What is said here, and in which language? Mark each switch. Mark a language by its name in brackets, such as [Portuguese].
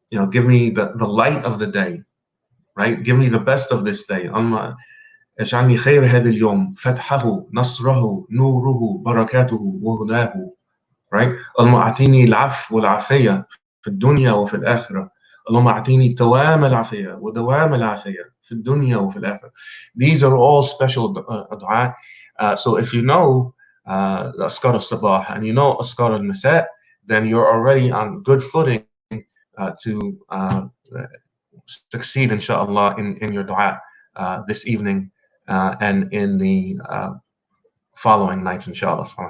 [English] Give me the light of the day, right? Give me the best of this day. [Arabic] اجعلني خير هذا اليوم فتحه نصره نوره بركاته وهداه, [English] right? [Arabic] اللهم أعطيني العفو والعافية في الدنيا وفي الآخرة. اللهم أعطيني دوام العافية ودوام العافية في الدنيا وفي الآخرة. [English] These are all special dua. So if you know the Askar al-Sabah and you know Askar al-Masa, then you're already on good footing to succeed, inshallah, in your dua this evening and in the following nights, inshallah.